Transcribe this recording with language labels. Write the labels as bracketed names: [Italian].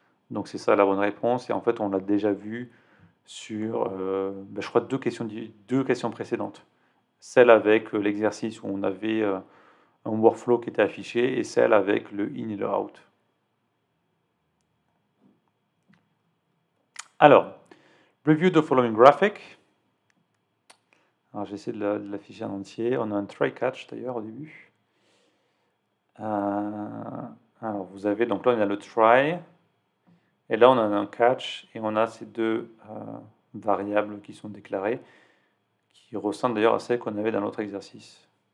[French] Donc c'est ça la bonne réponse, et en fait, on l'a déjà vu sur, ben, je crois, deux questions précédentes. Celle avec l'exercice où on avait un workflow qui était affiché, et celle avec le in et le out. [English] Alors, review the following graphic. [French] Alors j'essaie de l'afficher en entier. On a un try catch d'ailleurs au début. Alors vous avez, donc là on a le try, et là on a un catch, et on a ces deux variables qui sont déclarées, qui ressemblent d'ailleurs à celles qu'on avait dans l'autre exercice.